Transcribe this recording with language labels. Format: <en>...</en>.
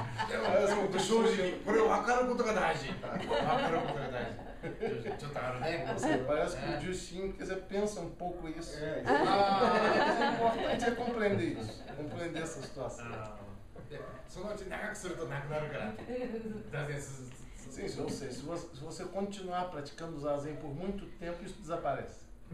<ja>でも正直これを分かることが大事。分かることが大事。ちょっとあるね。</ja> <pt>Parece que o Justin, quer dizer, pensa um pouco isso. Mas o importante é compreender isso, compreender essa situação.</pt> <ja>でそのうち長くするとなくなるから座禅す</ja> <pt>Sim, ou seja, se você continuar praticando o zazen por muito tempo, isso desaparece.</pt>